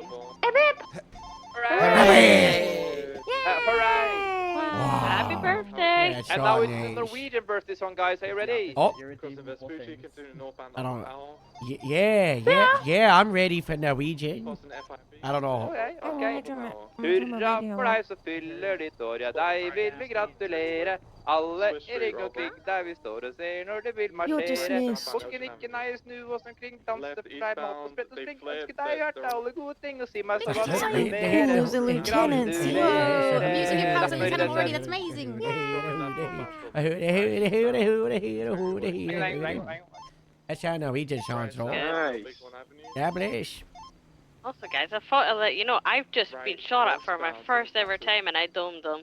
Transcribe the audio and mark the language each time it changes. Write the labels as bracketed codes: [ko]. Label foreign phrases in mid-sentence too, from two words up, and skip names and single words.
[en] Hip hip. Happy. Happy birthday! That's And now our it's the age. Norwegian birthday song, guys. Are you ready? Oh. Crossing Vespucci, continuing northbound, I don't. Owl. Yeah. I'm ready for Norwegian. Crossing FIB. I don't know. Ok. [no] Hurra for deg som fyller ditt år, ja deg vil vi gratulere. Alle i ring omkring der vi står og ser når det vil marsjere. [en] dismissed. [no] Påsken ikke nei, snu oss omkring, danse for deg, mat og sprett og spring. Ønsker deg hjertet alle gode ting og si meg så hva du vil mere. [en] Heroes and lieutenants. [no] Gratulerer. [en] Music and house and [no] Gratulerer. [en] lieutenant already. That's amazing. That's how Norwegian sounds, though. Nice. God bless. Also, guys, I thought I'd let you know I've just been shot at for my first ever time, and I domed him.